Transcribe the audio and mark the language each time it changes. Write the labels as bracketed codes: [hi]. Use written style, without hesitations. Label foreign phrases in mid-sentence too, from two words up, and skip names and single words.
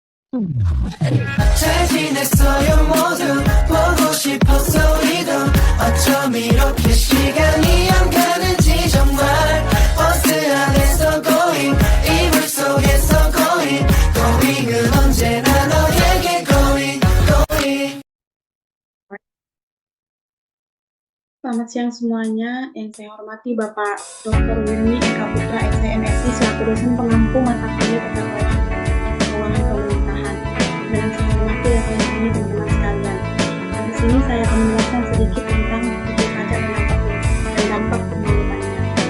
[ko] 잘 지냈어요 모두 보고 싶었어 우리도 어쩜 이렇게 시간이 안 가는지 정말 버스 안에서 going 이불 속에서 going은 언제나 너에게 going. [id] Selamat siang semuanya, yang saya hormati Bapak Dr. Wirni Eka Putra SNSI selaku dosen pengampu mata kuliah tata kelola keuangan pemerintahan. Dan saya hormati rekan ini teman-teman sekalian. Di sini saya akan menjelaskan sedikit tentang wajib pajak dan dampak pemungutannya.